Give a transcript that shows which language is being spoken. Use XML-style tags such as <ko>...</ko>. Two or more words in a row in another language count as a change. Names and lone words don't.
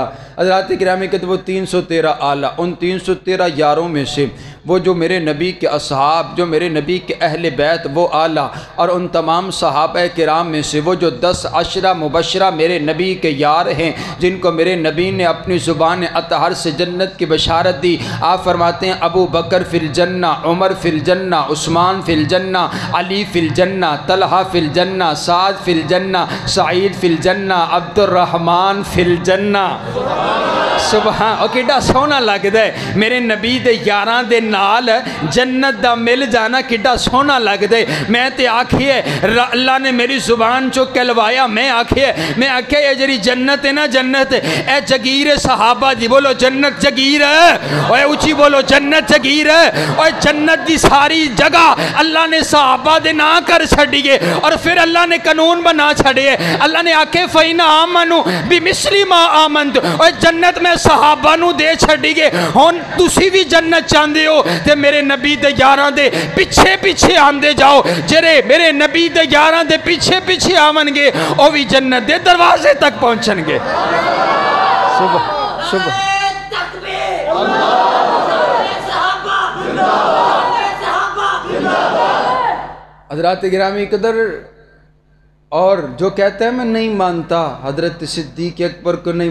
<ur>حضرات گرامی کہتے وہ 313 آلہ، ان 313 یاروں میں سے وہ جو میرے نبی کے اصحاب، جو میرے نبی کے اہل بیت وہ آلہ، اور ان تمام صحابہ کرام میں سے وہ جو 10 عشرہ مبشرہ میرے نبی کے یار ہیں جن کو میرے نبی نے اپنی زبان اطہر سے جنت کی بشارت دی۔ آپ فرماتے ہیں</ur> <ar>ابو بکر فی الجنہ، عمر فی الجنہ، عثمان فی الجنہ، علی فی الجنہ، طلحہ فی الجنہ، سعد فی الجنہ، سعید فی الجنہ، عبد الرحمن فی الجنہ۔</ar> <pa>سبحان، اور کڈا سونا لگدا ہے میرے نبی دے یاراں دے نال جنت دا مل جانا، کڈا سونا لگدا ہے۔ میں تے آکھیے اللہ نے میری زبان چو کلوایا، میں آکھیے یہ جڑی جنت ہے نا، جنت اے جگیر صحابہ دی، بولو جنت جگیر ہے، اوے اونچی بولو جنت جگیر ہے، اوے جنت دی ساری جگہ اللہ نے صحابہ دے نہ کر چھڑیے، اور پھر اللہ نے قانون بنا چھڑیے۔</pa> <ar>اللہ نے آکھے فَإِنْ آمَنُوا بِمِثْلِ مَا آمَنْتُ،</ar> <pa>اوے جنت میں صحابہ نو دے چھڑیے۔ ہن تسی بھی جنت چاندے ہو تے میرے نبی دے یاراں دے پیچھے پیچھے آندے جاؤ، جڑے میرے نبی دے یاراں دے پیچھے پیچھے آون گے او بھی جنت دے دروازے تک پہنچن گے۔</pa> <ur>صبح حضرات گرامی قدر، اور جو کہتا ہے میں نہیں مانتا، حضرت صدیق اکبر کو نہیں</ur>